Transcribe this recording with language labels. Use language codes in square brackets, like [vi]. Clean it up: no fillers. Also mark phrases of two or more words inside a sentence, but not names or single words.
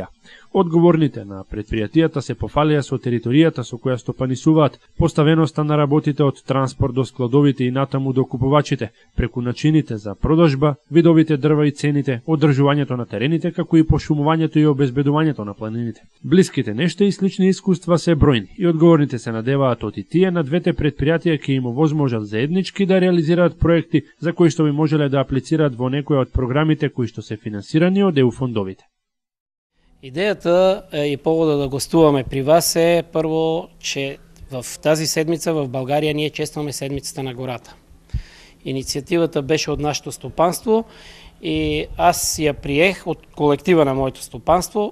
[mk] Одговорните на предпријатијата се пофалија со територијата со која стопанисуваат, поставеноста на работите од транспорт до складовите и натаму до купувачите, преку начините за продажба, видовите дрва и цените, одржувањето на терените, како и пошумувањето и обезбедувањето на планините. Блиските нешта и слични искуства се бројни и одговорните се надеваат од и тие на двете предпријатија ќе им овозможат заеднички да реализираат проекти за кои што би можеле да аплицираат во некоја од програмите кои што се финансирани од ЕУ фондовите. [bg] Идеята и повода да гостуваме при вас е първо, че в тази седмица в България ние честваме седмицата на гората. Инициативата беше от нашето стопанство и аз я приех от колектива на моето стопанство.